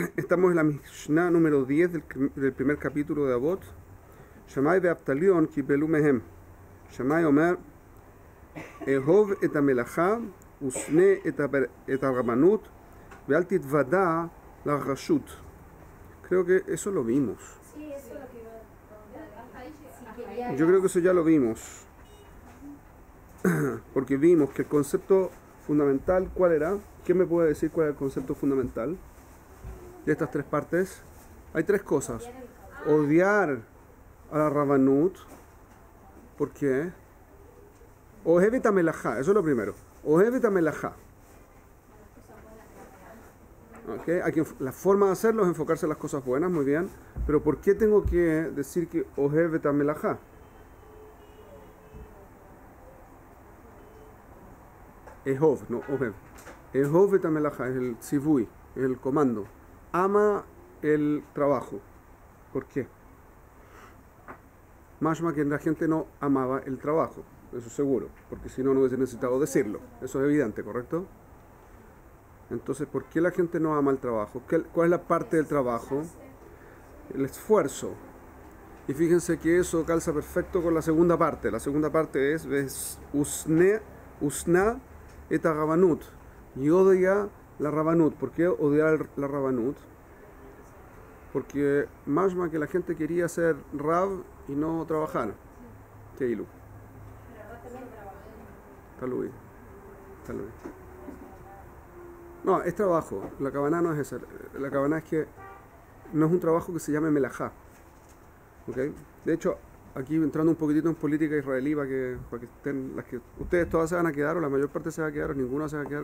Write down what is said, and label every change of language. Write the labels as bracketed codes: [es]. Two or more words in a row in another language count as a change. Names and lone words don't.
[es] estamos en la Mishnah número 10 del primer capítulo de Avot. [he] שמאי ואבטליון קיבלו מהם. שמאי אומר, אהוב את המלאכה, ושנא את הרבנות, ואל תתוודע לרשות. [es] Creo que eso lo vimos. Sí, eso es lo que iba. Yo creo que eso ya lo vimos. Porque vimos que el concepto fundamental, ¿cuál era? ¿Quién me puede decir cuál es el concepto fundamental de estas tres partes? Hay tres cosas. Odiar a la Rabanut. ¿Por qué? [he] אוהבת המלאכה, [es] eso es lo primero. [he] אוהבת המלאכה. Okay. [es] La forma de hacerlo es enfocarse en las cosas buenas, muy bien. Pero ¿por qué tengo que decir que [he] אוהבת המלאכה? אהוב, no אוהב. אהוב את המלאכה [es] es el tzivui, es el comando. Ama el trabajo. ¿Por qué? Mashma que la gente no amaba el trabajo, eso seguro, porque si no, no hubiese necesitado decirlo. Eso es evidente, ¿correcto? Entonces, ¿por qué la gente no ama el trabajo? ¿Cuál es la parte del trabajo? El esfuerzo. Y fíjense que eso calza perfecto con la segunda parte. La segunda parte es [he] ושנא את הרבנות. [es] Y odia la rabanut. ¿Por qué odiar la rabanut? Porque más que la gente quería ser rab y no trabajar. [he] כאילו. תלוי. [es] No, es trabajo. La cabana no es esa. La cabana es que no es un trabajo que se llame melajá. ¿Okay? De hecho, aquí entrando un poquitito en política israelí para que estén las que ustedes todas se van a quedar o la mayor parte se va a quedar o ninguna se va a quedar.